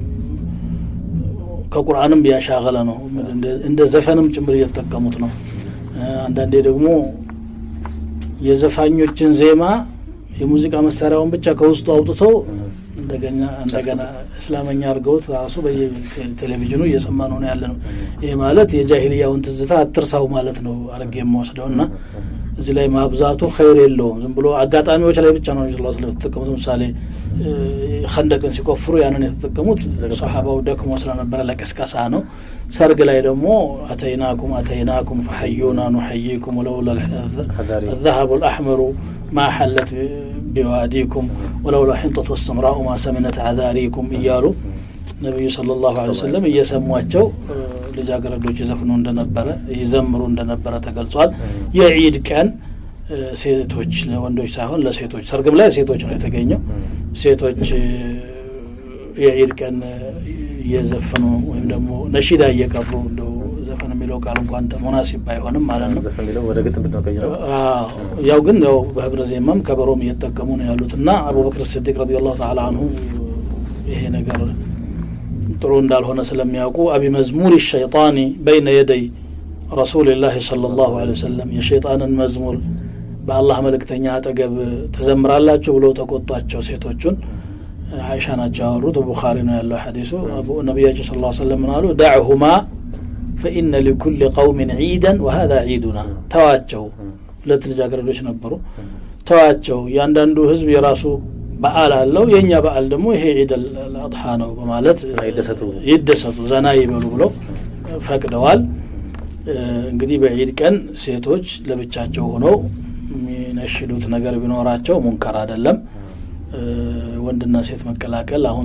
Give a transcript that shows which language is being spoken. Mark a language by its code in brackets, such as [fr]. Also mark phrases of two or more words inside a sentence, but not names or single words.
[am] ከቁርአንም ያሻገለ ነው እንደ ዘፈንም ጭምር እየተጠቀሙት ነው አንዳንዴ ደግሞ የዘፋኞችን ዜማ የሙዚቃ መሳሪያውን ብቻ ከውስጡ አውጥተው እንደገና እስላመኛ አድርገውት ራሱ በቴሌቪዥኑ እየሰማነው ነው ያለነው ይሄ ማለት የጃሂልያውን ትዝታ አትርሳው ማለት ነው አረግ የማወስደውና እዚህ ላይ ማብዛቱ ኸይር የለውም ዝም ብሎ አጋጣሚዎች ላይ ብቻ ነው ኢንሻአላህ ስለተጠቀሙት ምሳሌ خندقን ሲቆፍሩ ያንን የተጠቀሙት ሱሐባው ደክሞ ስለነበረ ለቀስቀሳ ነው ሰርግ ላይ ደግሞ [ar] አተይናኩም فحيونا نحييكم ولولا الذهب الأحمر ما حلت بواديكم ولولا حنطة السمراء ما سمنت عذاريكم [am] እያሉ ነብዩ [ar] صلى الله عليه وسلم [am] እየሰሟቸው ልጃገረዶች ዘፍኑ እንደነበረ ይዘምሩ እንደነበረ ተገልጿል የዒድ ቀን ሴቶች ለወንዶች ሳይሆን ለሴቶች ሰርግም ላይ ሴቶች ነው የተገኘው ሴቶች የዒድ ቀን የዘፈኑ ወይም ደግሞ ነሺዳ እየቀሩ እንደው ዘፈን የሚለው ቃል እንኳን ተሙናሲብ አይሆንም ማለት ነው ዘፈን የሚለው ወደ ግጥም ብትቀይረው ያው ግን ያው በህብረ ዜማም ከበሮም እየተጠቀሙ ነው ያሉትና አቡበክር ሲዲቅ [ar] رضي الله تعالى عنه [am] ይሄ ነገር ጥሩ እንዳልሆነ ስለሚያውቁ አቢ መዝሙር [ar] الشيطان بين يدي رسول الله صلى الله عليه وسلم [am] የሸይጣንን መዝሙር በአላህ መልእክተኛ አጠገብ ተዘምራላችሁ ብለው ተቆጣቸው ሴቶቹን አይሻ ናቸው ያወሩት ቡኻሪ ነው ያለው ሐዲሱ አቡ ነብያችን [ar] صلى الله عليه وسلم [am] አሉ [ar] دعهما فإن لكل قوم عيدا وهذا عيدنا [am] ተዋቸው ሁለት ልጃገረዶች ነበሩ ተዋቸው ያንዳንዱ ህዝብ የራሱ በዓል አለው የኛ በዓል ደግሞ ይሄ [ar] عيد الأضحى [am] ነው በማለት ይደሰቱ ዘና ይበሉ ብለው ፈቅደዋል እንግዲህ በዒድ ቀን ሴቶች ለብቻቸው ሆነው የሚነሽዱት ነገር ቢኖራቸው ሙንከር አይደለም ወንድና ሴት መቀላቀል አሁን